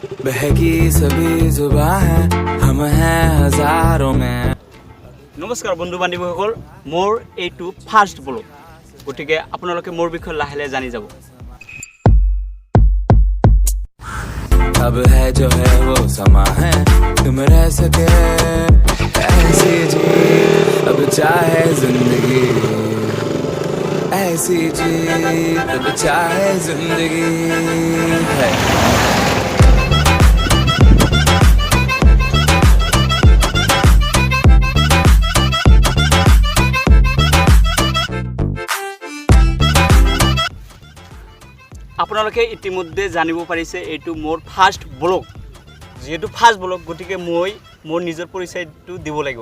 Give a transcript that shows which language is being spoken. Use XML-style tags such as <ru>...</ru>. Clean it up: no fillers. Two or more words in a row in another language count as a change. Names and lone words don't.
<hi>बहकी सभी जुबां है हम हैं हजारों में।</hi> <as>নমস্কাৰ বন্ধু বান্ধৱীসকল, মোৰ এটা</as> <en>first blog,</en> <as>গতিকে আপোনালোকে মোৰ বিষয়ে লাহে লাহে জানি যাব।</as> <hi>अब है जो है वो समा है, तुम रह सके ऐसी जी, अब चाहे जिंदगी ऐसी जी, अब चाहे जिंदगी है।</hi> <as>আপোনালোকে ইতিমধ্যে জানিব পাৰিছে এইটো মোৰ</as> <en>first blog,</en> <as>যেহেতু</as> <en>first blog</en> <as>গতিকে মই মোৰ নিজৰ পৰিচয়টো দিব লাগিব।</as>